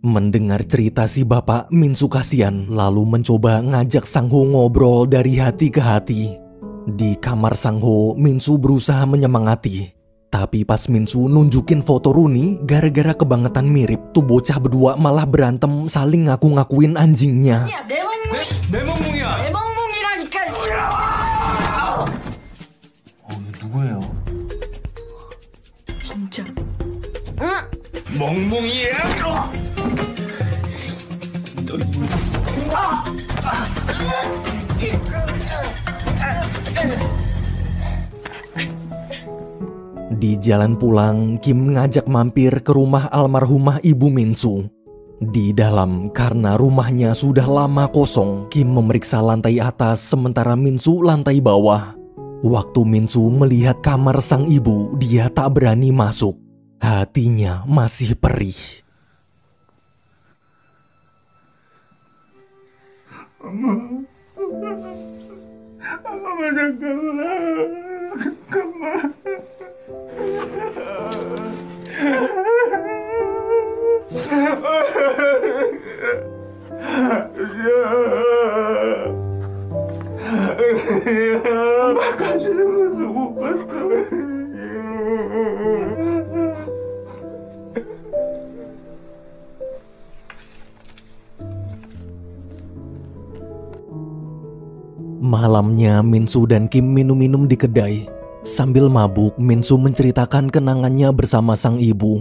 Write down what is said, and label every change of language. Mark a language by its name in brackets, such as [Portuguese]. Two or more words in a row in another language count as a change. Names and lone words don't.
[Indonesian] Mendengar cerita si bapak, Minsu kasihan lalu mencoba ngajak Sang-ho ngobrol dari hati ke hati. Di kamar Sang-ho, Minsu berusaha menyemangati. Tapi pas Minsu nunjukin foto Rooney, gara-gara kebangetan mirip, tuh bocah berdua malah berantem saling ngaku-ngakuin anjingnya. [Korean] 야, 내 멍뭉. 내 멍뭉이야. 내 멍뭉이라니까. 누구예요? 진짜. 응. 멍뭉이야. [Indonesian] Di jalan pulang, Kim ngajak mampir ke rumah almarhumah ibu Minsu. Di dalam, karena rumahnya sudah lama kosong, Kim memeriksa lantai atas sementara Minsu lantai bawah. Waktu Minsu melihat kamar sang ibu, dia tak berani masuk. Hatinya masih perih. [Korean] 엄마 잠깐만. 엄마 가시는 것도 못 봤어. [Indonesian] Malamnya Minsu dan Kim minum-minum di kedai. Sambil mabuk, Minsu menceritakan kenangannya bersama sang ibu.